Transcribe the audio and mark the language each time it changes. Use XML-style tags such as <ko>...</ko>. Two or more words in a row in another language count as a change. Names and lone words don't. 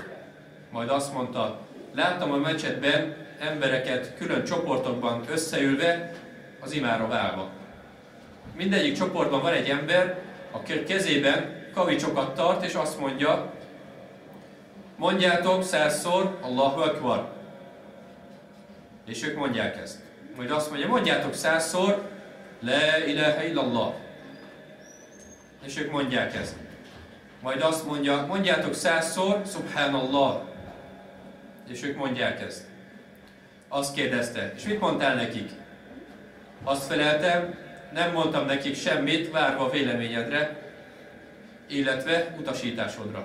<hu>Majd azt mondta, láttam a mecsetben embereket külön csoportokban összeülve, az imára válva. Mindegyik csoportban van egy ember, aki kezében kavicsokat tart, és azt mondja, mondjátok 100-szor</hu> <ar>الله أكبر.</ar> <hu>És ők mondják ezt. Majd azt mondja, mondjátok 100-szor</hu> <ar>لا إله إلا الله.</ar> <hu>És ők mondják ezt. Majd azt mondja, mondjátok 100-szor Subhanallah. És ők mondják ezt. Azt kérdezte, és mit mondtál nekik? Azt feleltem, nem mondtam nekik semmit, várva a véleményedre, illetve utasításodra.</hu>